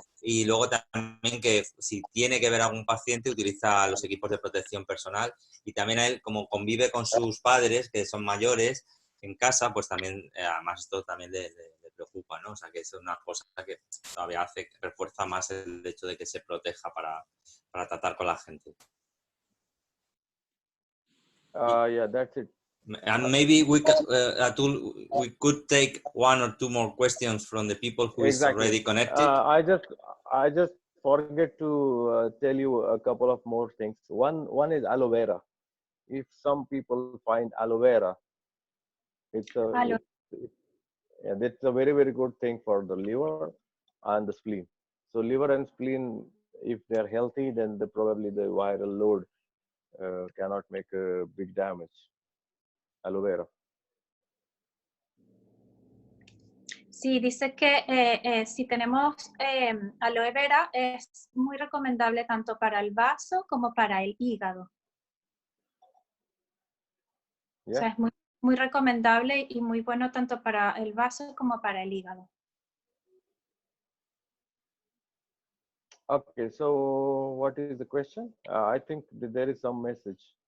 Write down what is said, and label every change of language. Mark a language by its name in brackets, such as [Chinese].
[Spanish] Y luego también que si tiene que ver a algún paciente utiliza los equipos de protección personal, y también a él, como convive con sus padres que son mayores en casa, pues también, además esto también le preocupa, ¿no? O sea, que es una cosa que todavía refuerza más el hecho de que se proteja para tratar con la gente. [English] Yeah, that's it. And maybe we Atul, we could take one or two more questions from the people who is already connected. I just forget to tell you a couple of more things. One is aloe vera. If some people find aloe vera, it's a very good thing for the liver and the spleen. So liver and spleen, if they're healthy, then probably the viral load cannot make a big damage. Aloe vera. [Spanish] Sí, dice que si tenemos aloe vera es muy recomendable tanto para el vaso como para el hígado. [English] Yeah. [Spanish] O sea, es muy recomendable y muy bueno tanto para el vaso como para el hígado. [English] Okay, so what is the question? I think that there is some message.